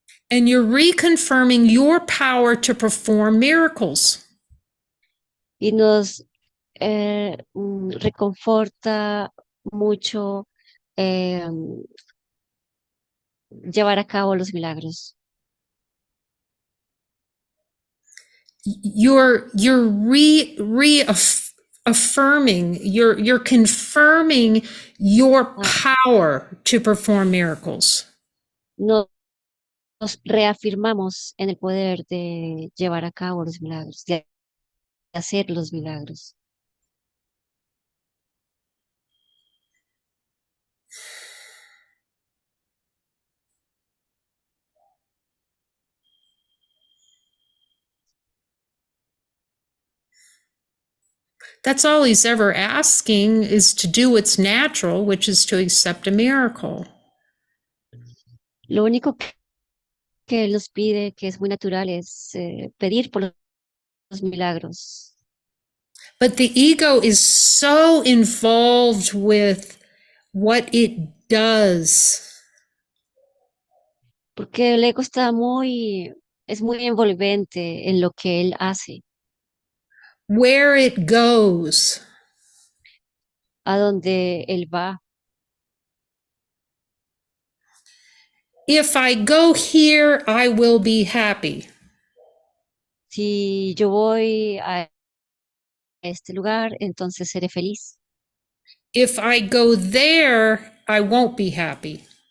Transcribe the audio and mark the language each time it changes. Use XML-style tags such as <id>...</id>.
<en>And you're reconfirming your power to perform miracles.</en> <es>Y nos reconforta mucho llevar a cabo los milagros.</es> <en>You're reaffirming, you're confirming your power to perform miracles.</en> <es>Nos reafirmamos en el poder de llevar a cabo los milagros, de hacer los milagros.</es> <en>That's all he's ever asking is to do what's natural, which is to accept a miracle.</en> <es>Lo único que él nos pide, que es muy natural, es pedir por los milagros.</es> <en>But the ego is so involved with what it does.</en> <es>Porque el ego está es muy envolvente en lo que él hace,</es> <en>Where it goes.</en> <es>a donde él va.</es> <en>If I go here, I will be happy.</en> <es>Si yo voy a este lugar, entonces seré feliz.</es> <en>If I go there, I won't be happy.</en>